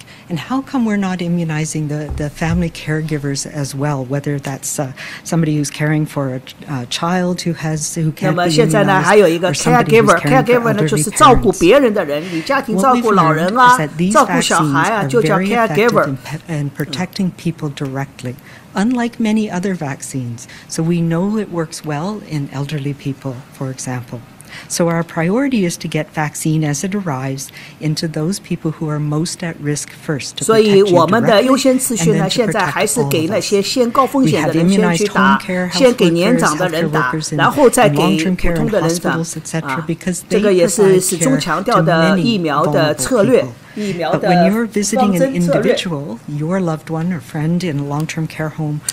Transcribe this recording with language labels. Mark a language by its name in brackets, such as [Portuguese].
[English] And how come we're not immunizing the family caregivers as well, whether that's somebody who's caring for a child who can't be immunized, [Chinese] 那么现在呢，还有一个 caregiver 呢，就是照顾别人的人，你家庭照顾老人啊，照顾小孩啊，就叫 caregiver. [English] And protecting people directly, unlike many other vaccines. So we know it works well in elderly people, for example. So our priority is to get vaccine as it arrives into those people who are most at risk first. [Chinese] 所以我们的优先次序呢，现在还是给那些先高风险的人先去打，先给年长的人打，然后再给普通的人打。这个也是始终强调的疫苗的策略。 [English] But when you're visiting an individual, your loved one or friend in a long-term care home,